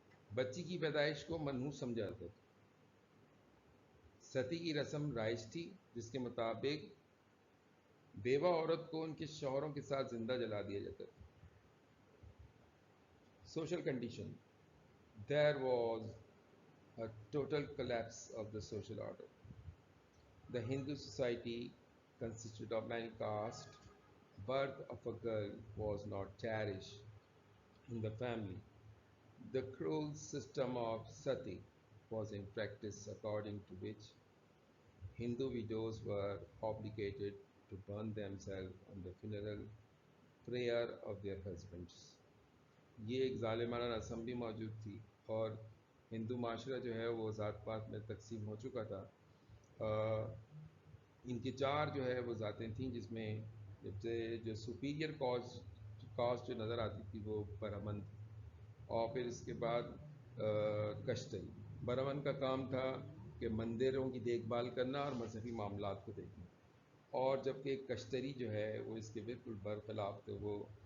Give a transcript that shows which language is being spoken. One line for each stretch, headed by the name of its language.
Urdu: بچی کی پیدائش کو منحوس سمجھا جاتا تھا، ستی کی رسم رائج تھی جس کے مطابق بیوہ عورت کو ان کے شوہروں کے ساتھ زندہ جلا دیا جاتا تھا۔ Social condition:
English: there was a total collapse of the social order. The Hindu society consisted of many castes. Birth of a girl was not cherished in the family. The cruel system of sati was in practice, according to which Hindu widows were obligated to burn themselves on the funeral prayer of their husbands.
Urdu: یہ ایک ظالمانہ رسم بھی موجود تھی، اور ہندو معاشرہ جو ہے وہ ذات پات میں تقسیم ہو چکا تھا۔ ان کی چار جو ہے وہ ذاتیں تھیں، جس میں جب سے جو سپیریئر کاسٹ جو نظر آتی تھی وہ برہمن تھی، اور پھر اس کے بعد کشتری۔ برہمن کا کام تھا کہ مندروں کی دیکھ بھال کرنا اور مذہبی معاملات کو دیکھنا، اور جبکہ کشتری جو ہے وہ اس کے بالکل برخلاف تھے، وہ